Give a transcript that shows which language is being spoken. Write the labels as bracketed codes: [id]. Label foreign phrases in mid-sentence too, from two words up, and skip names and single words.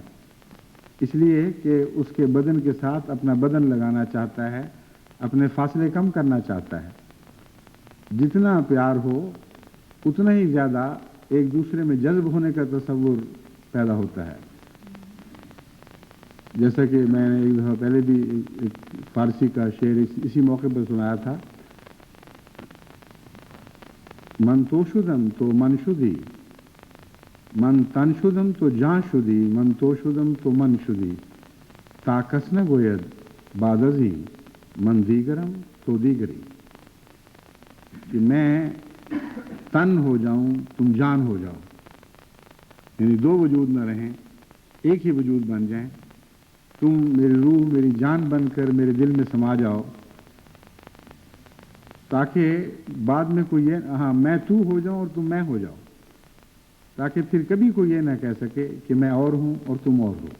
[ur] اس لیے کہ اس کے بدن کے ساتھ اپنا بدن لگانا چاہتا ہے، اپنے فاصلے کم کرنا چاہتا ہے. جتنا پیار ہو اتنا ہی زیادہ ایک دوسرے میں جذب ہونے کا تصور پیدا ہوتا ہے. جیسا کہ میں نے ایک دفعہ پہلے بھی ایک فارسی کا شعر اسی موقع پر سنایا تھا، [fa] من تو شدم تو من شدی، من تن شدم تو جان شدی، من تو شدم تو من شدی، تا کس نگوید بعد ازی من دیگرم تو دیگری. [ur] کہ میں تن ہو جاؤں تم جان ہو جاؤ، یعنی دو وجود نہ رہیں، ایک ہی وجود بن جائیں. تم میری روح میری جان بن کر میرے دل میں سما جاؤ، تاکہ بعد میں کوئی میں تو ہو جاؤں اور تم میں ہو جاؤ، تاکہ پھر کبھی کوئی یہ نہ کہہ سکے کہ میں اور ہوں اور تم اور ہو.